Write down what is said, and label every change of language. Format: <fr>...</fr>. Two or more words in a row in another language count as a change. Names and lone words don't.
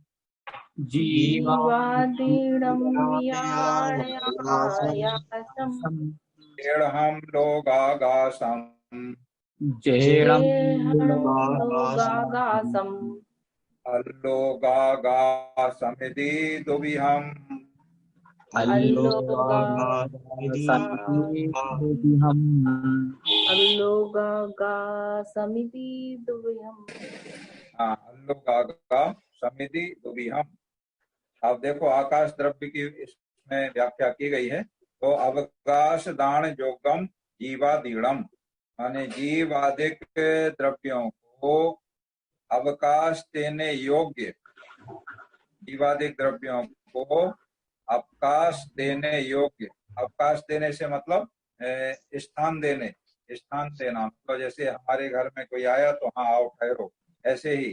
<pra>जेढ़म लोगागासम अल्लोगागासमिति दुविहम् अल्लोगागा समिति दुविहम्।</pra> <hi>अब देखो आकाश द्रव्य की इसमें व्याख्या की गई है। तो</hi> <pra>अवकाश दान जोगम जीवादीणम,</pra> <hi>माने जीवादिक द्रव्यों को अवकाश देने योग्य, जीवादिक द्रव्यों को अवकाश देने योग्य। अवकाश देने से मतलब स्थान देने, स्थान देना, तो जैसे हमारे घर में कोई आया तो हाँ आओ ठहरो, ऐसे ही।</hi>